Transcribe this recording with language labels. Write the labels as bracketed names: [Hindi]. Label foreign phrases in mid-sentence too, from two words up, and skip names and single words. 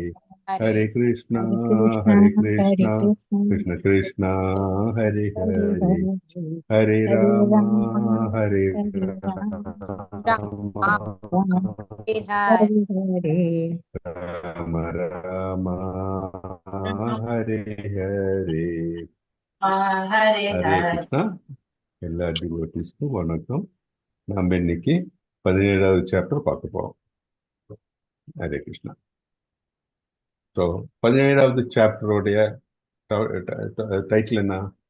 [Sanskrit] हरे कृष्णा कृष्ण कृष्ण हरे हरे, हरे राम राम हरे हरे। [Tamil] ஹரே கிருஷ்ணா. எல்லா டிவோட்டிஸ்க்கும் வணக்கம். நம்ம இன்னைக்கு 17வது சாப்டர் பார்க்க போறோம். ஹரே கிருஷ்ணா. ஸோ 17வது சாப்டருடைய டைட்டில் என்ன?